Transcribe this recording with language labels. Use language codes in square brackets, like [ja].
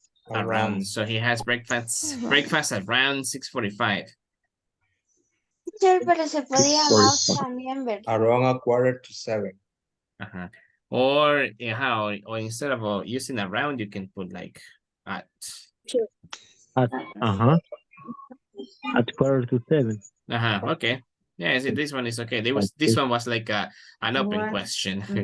[en] Around. So he has breakfast around 6:45. [es] Pero se podía out también, ¿verdad? [en] Around a quarter to 7. Or instead of using around, you can put like at. At quarter to 7. Okay. Yeah, see, this one is okay. This one was like an open question.